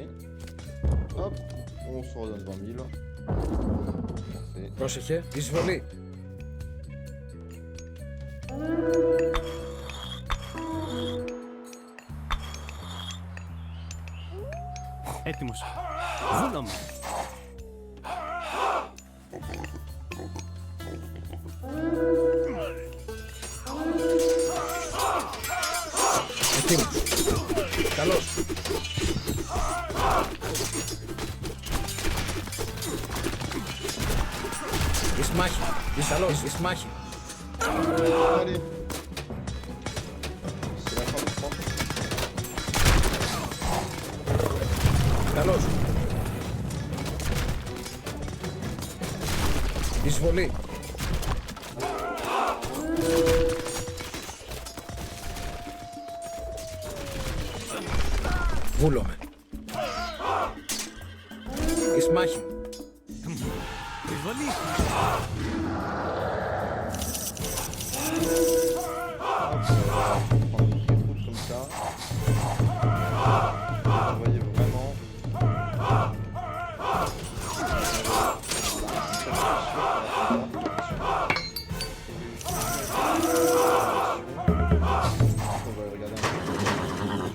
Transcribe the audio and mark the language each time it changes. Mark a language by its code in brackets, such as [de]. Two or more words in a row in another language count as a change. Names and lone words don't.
[fr] Hop, on se redonne 20 000. Parfait. [el] Πρόσεχε. Εισβολή. Έτοιμος. Βούλομαι. Ετοίμος. Καλώς. Εις μάχη. Εις καλώς. Εις μάχη. [fr] Allez. C'est la fin du front. [el] Καλώς. Εισβολή. Βούλομαι. Εις μάχη. Εισβολή. [fr] Prendre des troupes comme ça. Vous voyez vraiment. On va regarder un peu.